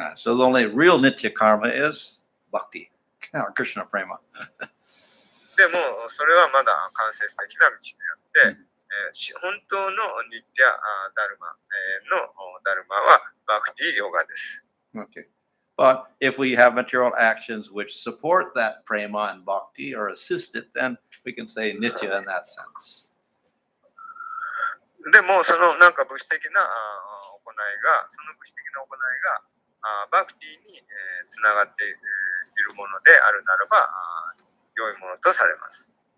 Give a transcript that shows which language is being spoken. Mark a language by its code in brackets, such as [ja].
[en] So the only real Nitya karma is bhakti, or Krishna prema. [ja] でも、それはまだ間接的な道であって、本当のニッティアダルマのダルマはバクティヨガです。 [en] Okay. But if we have material actions which support that prema and bhakti or assist it, then we can say nitya in that sense. [ja] でも、そのなんか物質的な行いが、その物質的な行いがバクティにつながっているものであるならば、良いものとされます。